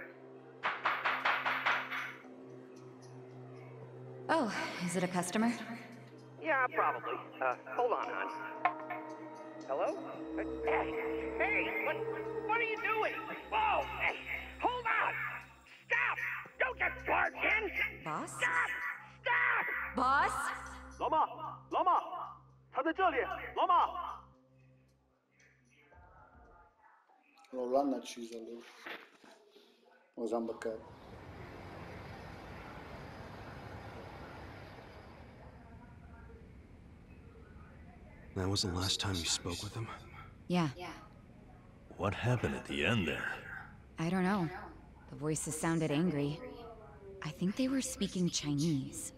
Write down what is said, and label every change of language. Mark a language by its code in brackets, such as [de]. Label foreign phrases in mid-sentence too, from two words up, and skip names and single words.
[en] Oh, is it a customer? Yeah, probably. Hold on, hon. Hello? Hey, what are you doing? Whoa! Hey, hold on! Stop! Don't just barge in! Boss? Stop! Stop! Boss? [zh] 老马，老马，他在这里，老马。 [it] L'hanno ucciso lui. Lo zambaccato. [en] That was the last time you spoke with him? Yeah. What happened at the end there? I don't know. The voices sounded angry. I think they were speaking Chinese.